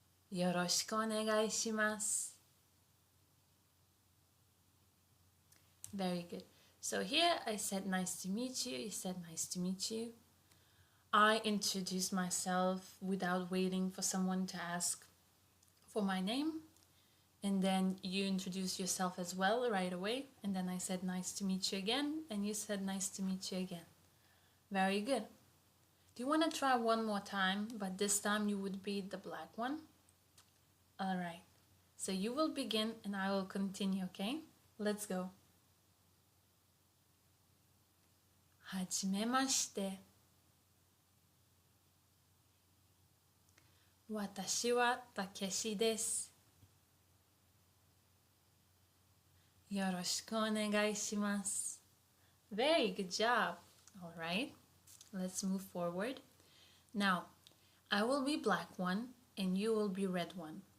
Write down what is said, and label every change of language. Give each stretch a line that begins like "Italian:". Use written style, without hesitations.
Japanese: よろしくお願いします。
English: Very good. So here I said nice to meet you. You said nice to meet you. I introduced myself without waiting for someone to ask for my name. And then you introduced yourself as well right away. And then I said nice to meet you again. And you said nice to meet you again. Very good. Do you want to try one more time? But this time you would be the black one. All right. So you will begin and I will continue, okay? Let's go.
Japanese: はじめまして。私はたけしです。よろしくお願いします。
English: Very good job. All right. Let's move forward. Now, I will be black one and you will be red one.